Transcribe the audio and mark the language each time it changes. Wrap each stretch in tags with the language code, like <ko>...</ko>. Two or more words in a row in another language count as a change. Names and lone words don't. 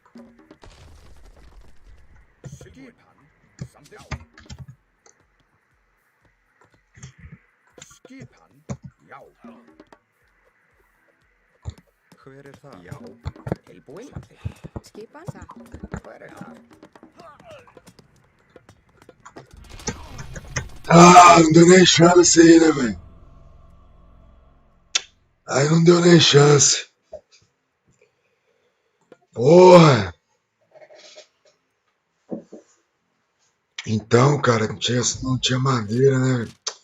<is>Skipan. Samþykkt. Skipan. Já. Hver er þar? Já. Tilbúinn. Samþykkt. Skipan? Satt. Hver er þar?</is> <pt>Ah, não deu nem chance aí, né, velho? Aí não deu nem chance. Porra! Então, cara, não tinha madeira, né, velho?</pt>